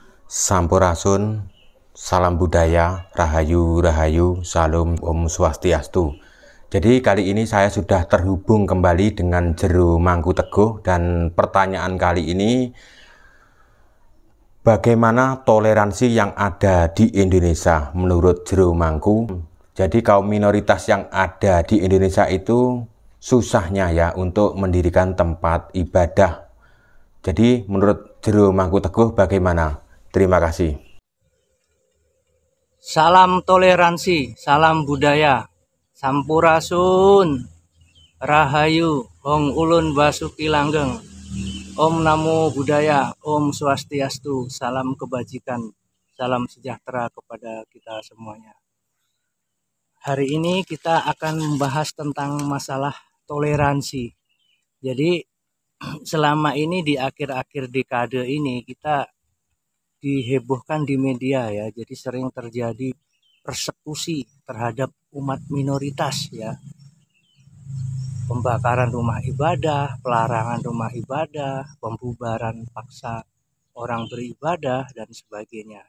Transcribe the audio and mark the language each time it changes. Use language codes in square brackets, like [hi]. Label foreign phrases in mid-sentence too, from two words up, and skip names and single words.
[id] Sampurasun, salam budaya, rahayu, rahayu, salam, [ban] om swastiastu. [id] Jadi kali ini saya sudah terhubung kembali dengan Jero Mangkuteguh dan pertanyaan kali ini, bagaimana toleransi yang ada di Indonesia menurut Jero Mangku? Jadi kaum minoritas yang ada di Indonesia itu susahnya ya untuk mendirikan tempat ibadah. Jadi menurut Jero Mangkuteguh bagaimana? Terima kasih. Salam toleransi, salam budaya, sampurasun, rahayu, [jv] hong ulun basuki langgeng, [id] om namo budaya, [ban] om swastiastu, [id] salam kebajikan, salam sejahtera kepada kita semuanya. Hari ini kita akan membahas tentang masalah toleransi. Jadi selama ini di akhir-akhir dekade ini kita dihebohkan di media ya, jadi sering terjadi persekusi terhadap umat minoritas ya, pembakaran rumah ibadah, pelarangan rumah ibadah, pembubaran paksa orang beribadah dan sebagainya.